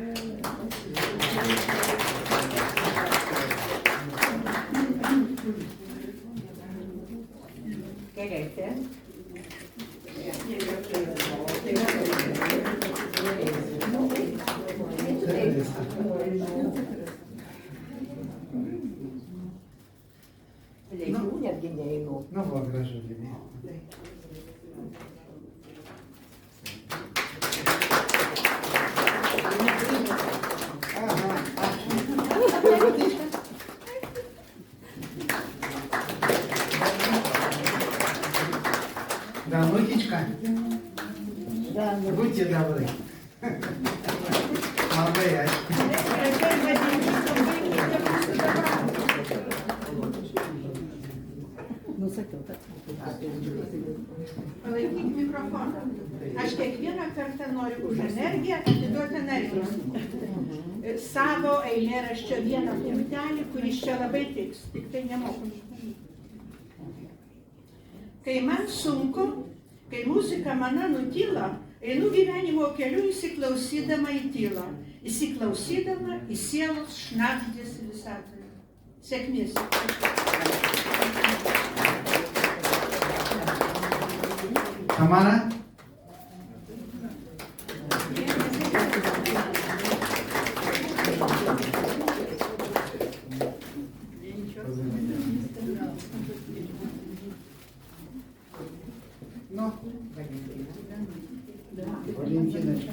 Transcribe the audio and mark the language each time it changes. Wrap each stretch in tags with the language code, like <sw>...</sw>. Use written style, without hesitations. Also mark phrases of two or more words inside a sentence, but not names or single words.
<ru>Керете. Ну вот, граждане. Ага. Водичка? Да, водичка. Да. Будьте добры. Молодец.</ru> <lt>Palaikykit mikrofoną. Aš kiekvieną kartą noriu už energiją atiduoti energiją. Savo eilėraščio vieną punktelį, kuris čia labai tiks, tik tai nemoku. Kai man sunku, kai muzika mane nutyla, einu gyvenimo keliu įsiklausydama į tylą, įsiklausydama į sielos šnabždesį visatoje. Sėkmės. Tamara?</lt> <ru>Ну, Валентиночка.</ru>